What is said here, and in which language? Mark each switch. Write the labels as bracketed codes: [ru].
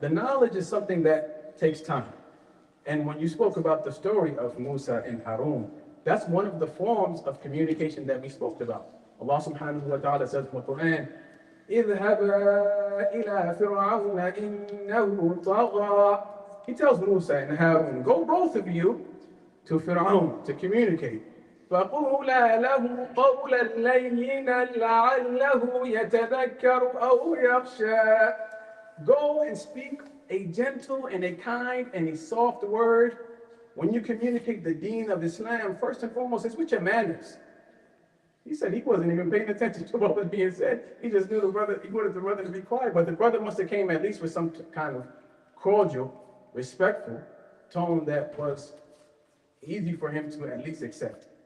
[en] The knowledge is something that takes time. And when you spoke about the story of Musa and Harun, that's one of the forms of communication that we spoke about. Allah subhanahu wa ta'ala says in the Quran, [ar] اذهبا إلى فرعون إنه طغى. [en] He tells Musa and Harun, go both of you to Fir'aun to communicate. [ar] فقولا له قولا لينا لعله يتذكر أو يخشى. [en] Go and speak a gentle and a kind and a soft word. When you communicate the deen of Islam, first and foremost, it's with your manners. He said he wasn't even paying attention to what was being said. He just knew he wanted the brother to be quiet, but the brother must have came at least with some kind of cordial, respectful tone that was easy for him to at least accept.